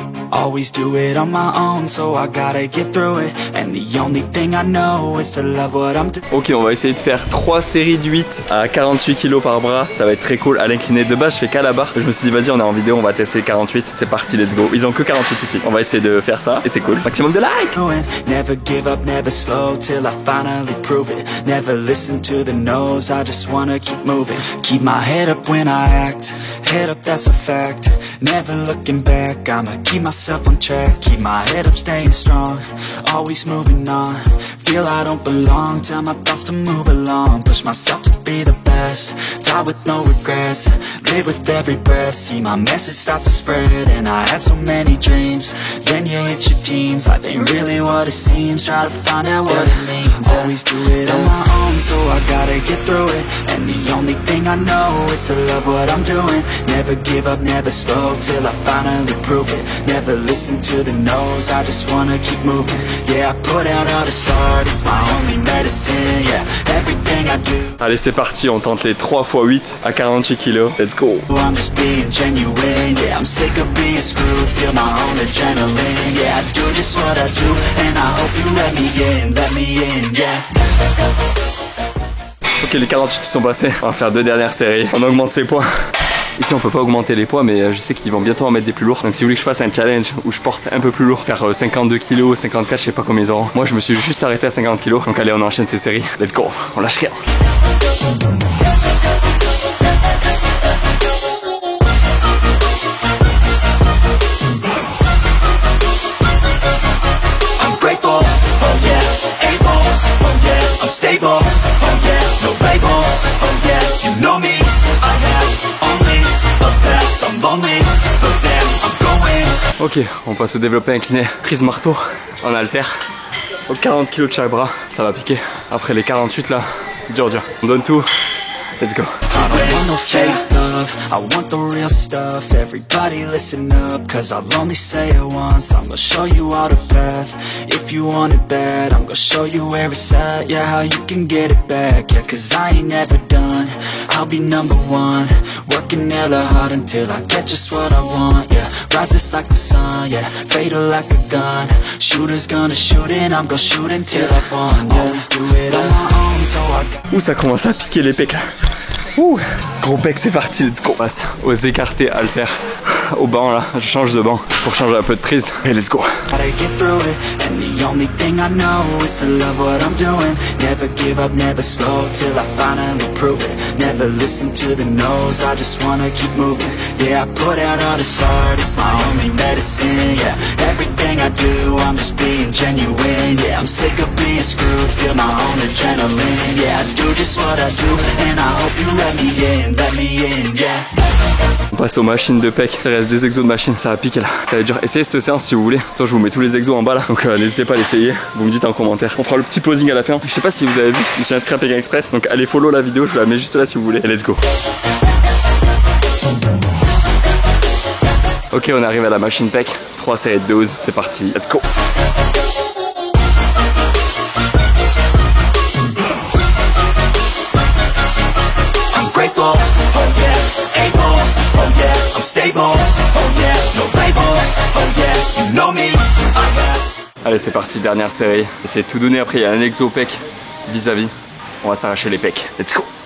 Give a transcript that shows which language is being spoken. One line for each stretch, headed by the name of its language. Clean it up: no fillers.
English: Always do it on my own, so I gotta get through it. And the only thing I know is to love what I'm doing.
French: Ok, on va essayer de faire 3 séries de 8 à 48 kg par bras. Ça va être très cool. À l'incliné de base, je fais qu'à la barre. Je me suis dit, vas-y, on est en vidéo, on va tester 48. C'est parti,
English: let's go.
French: Ils ont que 48 ici. On va essayer de faire ça et c'est cool. Maximum de likes.
English: Never give up, never slow till I finally prove it. Never listen to the no's, I just wanna keep moving. Keep my head up when I act. Head up, that's a fact. Never looking back, I'ma keep myself on track. Keep my head up, staying strong. Always moving on. Feel I don't belong, tell my thoughts to move along. Push myself to be the best. Die with no regrets. Live with every breath. See my message start to spread. And I had so many dreams. Then you hit your teens. Life ain't really what it seems. Try to find out what it means. Always do it on my own, so I gotta get through it. And the only thing I know is to love what I'm doing. Never give up, never slow till I finally prove it. Never listen to the no's, I just wanna keep moving. Yeah, I put out all this art, it's my only medicine. Yeah, everything I do.
French: Allez, c'est parti, on tente les 3 x 8 à 48 kg.
English: Let's go. I'm just being genuine. Yeah, I'm sick of being screwed. Feel my own adrenaline. Yeah, I do just what I do. And I hope you let me in, yeah.
French: Ok, les 48 qui sont passés. On va faire 2 dernières séries. On augmente ses poids. Ici on peut pas augmenter les poids, mais je sais qu'ils vont bientôt en mettre des plus lourds. Donc si vous voulez que je fasse un challenge où je porte un peu plus lourd, faire 52 kg, 54, je sais pas combien ils auront. Moi je me suis juste arrêté à 50 kg. Donc allez, on enchaîne ces séries.
English: Let's go,
French: on lâche rien.
English: I'm grateful, oh yeah, able, oh yeah, I'm stable, oh yeah, no label, oh yeah, you know me, I have only a path, I'm lonely, but damn, I'm going.
French: Ok, on passe au développé incliné. Prise marteau en haltère. Au 40 kg de chaque bras, ça va piquer. Après les 48 là, dur. On donne tout.
English: Let's go. I don't want no fake love, I want the real stuff. Everybody listen up, cause I'll only say it once. I'm gonna show you all the path. If you want it bad, I'm gonna show you where it's at. Yeah, how you can get it back. Yeah, cause I ain't never done, I'll be number one. Working hella hard until I get just what I want. Yeah, rises like the sun, yeah, fatal like a gun. Shooters gonna shoot and I'm gonna shoot until I won. Yeah, always do it on my own, so I got.
French: Ouh, ça commence à piquer les pecs là. Ouh, gros pec, c'est parti,
English: let's go.
French: On passe aux écartés haltères. Au banc là, je change de banc pour changer un peu de prise. Et
English: let's go. Gotta get through it, and the only thing I know is to love what I'm doing. Never give up, never slow till I finally prove it. Never listen to the no's, I just wanna keep moving. Yeah, I put out all this art, it's my only medicine. Yeah, everything I do, I'm just being genuine. Yeah, I'm sick of being screwed, feel my own adrenaline. Yeah, I do just what I do, and I hope you let me in, yeah.
French: On passe aux machines de pec. Il reste 2 exos de machine, ça va piquer là. Ça va être dur. Essayez cette séance si vous voulez. Attends, je vous mets tous les exos en bas là. Donc n'hésitez pas à l'essayer. Vous me dites en commentaire. On fera le petit posing à la fin. Je sais pas si vous avez vu, je me suis inscrit à Pékin Express. Donc allez follow la vidéo, je vous la mets juste là si vous voulez. Et
English: let's go.
French: Ok, on arrive à la machine pec. 3 séries de 12, c'est parti.
English: Let's go. Grateful, oh yeah, able, oh yeah, I'm stable, oh yeah, no label, oh yeah, you know me, I have.
French: Allez, c'est parti, dernière série. Essayez de tout donner. Après, il y a un exo pec vis-à-vis. On va s'arracher les pecs.
English: Let's go.